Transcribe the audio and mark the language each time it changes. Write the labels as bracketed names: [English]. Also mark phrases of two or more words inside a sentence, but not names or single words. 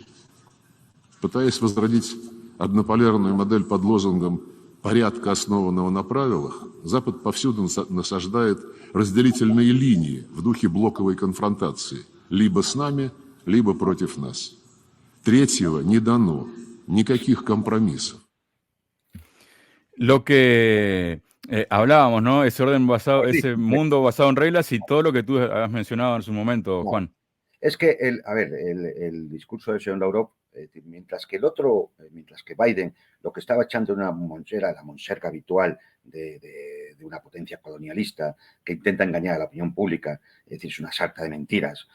[Russian] Пытаясь возродить однополярную модель под лозунгом порядка, основанного на правилах, Запад повсюду насаждает разделительные линии в духе блоковой конфронтации. Либо с нами, либо против нас. Третьего не дано. Никаких компромиссов. [Spanish] Lo que hablábamos, ¿no? Ese orden basado, ese mundo basado en reglas y todo lo que tú has mencionado en su momento, Juan. Es que, el discurso del señor Lavrov, mientras que mientras que Biden lo que estaba echando en la monserga habitual de una potencia colonialista que intenta engañar a la opinión pública, es decir, es una sarta de mentiras.